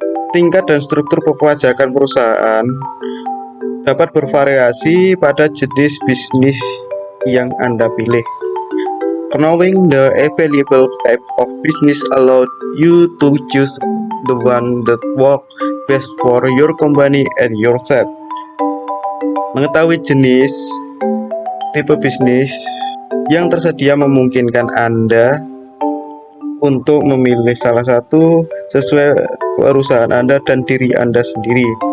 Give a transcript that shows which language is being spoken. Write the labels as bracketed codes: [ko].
[id] Tingkat dan struktur perpajakan perusahaan dapat bervariasi pada jenis bisnis yang Anda pilih. [en] Knowing the available type of business allows you to choose the one that works best for your company and yourself. [id] Mengetahui jenis tipe bisnis yang tersedia memungkinkan Anda untuk memilih salah satu sesuai perusahaan Anda dan diri Anda sendiri.